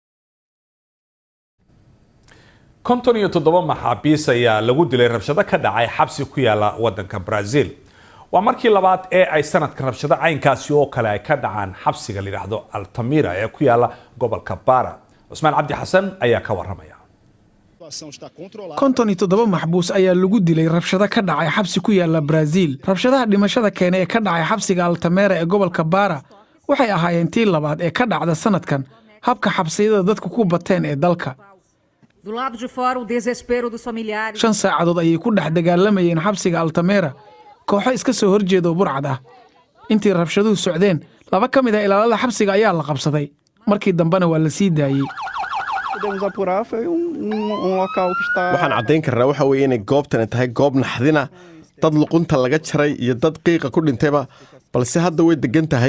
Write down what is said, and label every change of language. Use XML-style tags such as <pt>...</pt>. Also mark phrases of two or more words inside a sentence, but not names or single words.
<so>57 maxaabiis ayaa lagu dilay rabshado ka dhacay xabsi ku yaala wadanka Brazil waa markii labaad ee ay sanadkan rabshado caynkaasi oo kale ay ka dhacaan xabsiga la yiraahdo Altamira ee ku yaala gobolka Para Usmaan Cabdi Xasan ayaa ka waramaya 57 maxbuus ayaa lagu dilay rabshado ka dhacay xabsi ku yaala Brazil rabshadaha dhimashada keenay ee ka dhacay xabsiga Altamira ee gobolka Para waxay ahaayeen tii labaad ee ka dhacda sanadkan habka xabsiyada dadku ku bateen ee dalka</so> <pt>Do lado de fora, o desespero dos familiares.</pt> <so>5 saacadood ayay ku dhex dagaalamayeen xabsiga Altamira kooxo iska soo horjeeda burcad ah. intii rabshaduhu socdeen 2 ka mid ah ilaalada xabsiga ayaa la qabsaday, markii dambena waa la sii daayay. waxaan caddayn karnaa waxa weeye inay goobtani tahay goob naxdina, dad luqunta laga jaray iyo dad qiiqa ku dhintayba, balse hadda way degan tahay.</so>